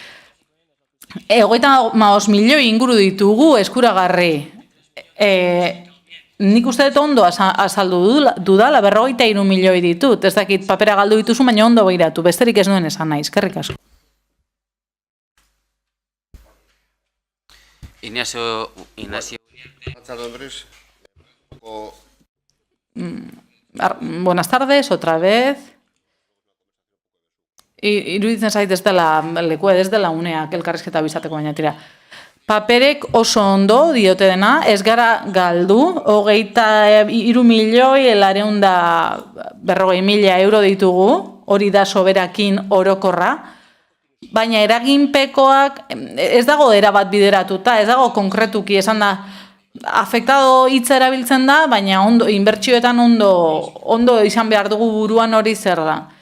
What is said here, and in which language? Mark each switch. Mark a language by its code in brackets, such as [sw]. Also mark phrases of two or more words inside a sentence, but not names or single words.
[eu] 35 milioi inguru ditugu eskuragarri. Nik uste dut ondo azaldu dudala, 43 milioi ditut. Ez dakit papera galdu dituzu, baina ondo behiratu. Besterik ez nuen esan nahi, eskerrik asko. Ignacio. [es] Buenas tardes, otra vez. [eu] Iruditzen zait ez dela lekua, ez dela uneak elkarrizketa bizateko baina tira. Paperek oso ondo diote dena, ez gara galdu, 23 milioi, 940.000 euro ditugu, hori da soberakin orokorra, baina eraginpekoak ez dago erabat bideratuta, ez dago konkretuki, esan da, afektado hitza erabiltzen da, baina inbertsioetan ondo izan behar dugu buruan hori zer da.